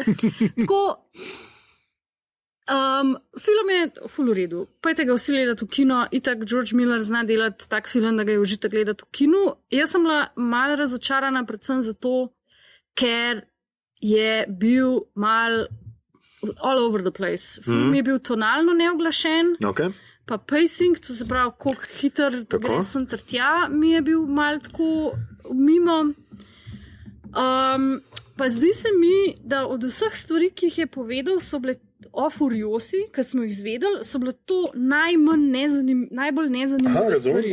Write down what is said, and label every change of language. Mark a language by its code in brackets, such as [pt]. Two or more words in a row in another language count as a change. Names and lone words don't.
[sl] Tako, film je ful v redu. Pojte ga vsi gledati v kino, itak George Miller zna delati tak film, da ga je užitek gledati v kinu. Jaz sem bila malo razočarana, predvsem zato, ker je bil mal [en] all over the place. [sl] Film je bil tonalno neoglašen, pa pacing, to se pravi, koliko hiter gre sem ter tja, mi je bil mal tako mimo. Pa zdi se mi, da od vseh stvari, ki jih je povedal, so bile o Furiosi, ki smo jih izvedeli, so bile to najbolj nezanimive stvari.